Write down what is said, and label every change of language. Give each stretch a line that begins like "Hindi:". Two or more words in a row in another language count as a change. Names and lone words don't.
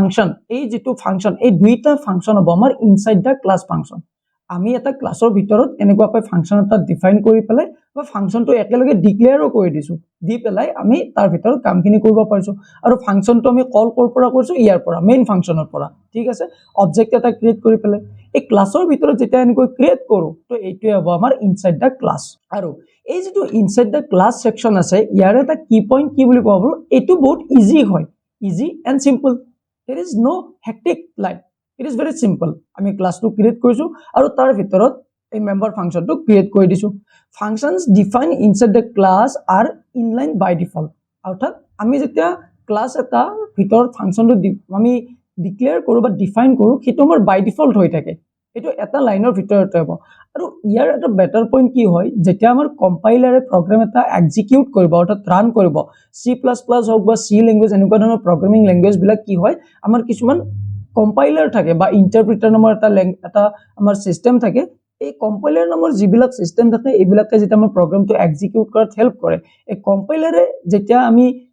Assamese: ফাংচন এই দুইটা ফাংচন হ'ব আমাৰ
English: inside the class
Assamese: ফাংচন আমি এটা ক্লাছৰ ভিতৰত এনেকুৱাকৈ ফাংচন এটা ডিফাইন কৰি পেলাই বা ফাংচনটো একেলগে ডিক্লেয়াৰো কৰি দিছো দি পেলাই আমি তাৰ ভিতৰত কামখিনি কৰিব পাৰিছো আৰু ফাংচনটো আমি কল কৰ পৰা কৰিছো ইয়াৰ পৰা মেইন ফাংচনৰ পৰা ঠিক আছে অবজেক্ট এটা ক্ৰিয়েট কৰি পেলাই এই ক্লাছৰ ভিতৰত যেতিয়া এনেকৈ ক্ৰিয়েট কৰো তো এইটোৱে হ'ব আমাৰ
English: inside the class
Assamese: আৰু এই যেটো
English: inside the class section
Assamese: আছে ইয়াৰ এটা কি পইণ্ট কি বুলি ক'ব এইটো বহুত ইজি হয়
English: easy and simple there is no hectic life it is very simple
Assamese: আমি ক্লাসটো ক্ৰিয়েট কৰিছো আৰু তাৰ ভিতৰত এই মেম্বাৰ ফাংচনটো ক্ৰিয়েট কৰি দিছো
English: functions defined inside the class are inline by default
Assamese: অৰ্থাৎ আমি যেতিয়া ক্লাস এটা ভিতৰত ফাংচনটো আমি ডিক্লেয়াৰ কৰো বা ডিফাইন কৰো সেইটো আমাৰ
English: by default
Assamese: হৈ থাকে এইটো এটা লাইনৰ ভিতৰতে হ'ব আৰু ইয়াৰ এটা বেটাৰ পইণ্ট কি হয় যেতিয়া আমাৰ কম্পাইলাৰে প্ৰগ্ৰাম এটা এক্সিকিউট কৰিব অৰ্থাৎ ৰান কৰিব C++ হওক বা C লেংগুৱেজ এনেকুৱা ধৰণৰ
English: programming language
Assamese: বিলাক কি হয় আমাৰ কিছুমান কম্পাইলাৰ থাকে বা ইন্টাৰপ্ৰিটাৰ নামৰ এটা আমাৰ সিস্টেম থাকে এই কম্পাইলাৰ নামৰ যিবিলাক সিস্টেম থাকে এইবিলাকে যেতিয়া আমাৰ প্ৰগ্ৰামটো এক্সিকিউট কৰাত হেল্প কৰে এই কম্পাইলাৰে যেতিয়া আমি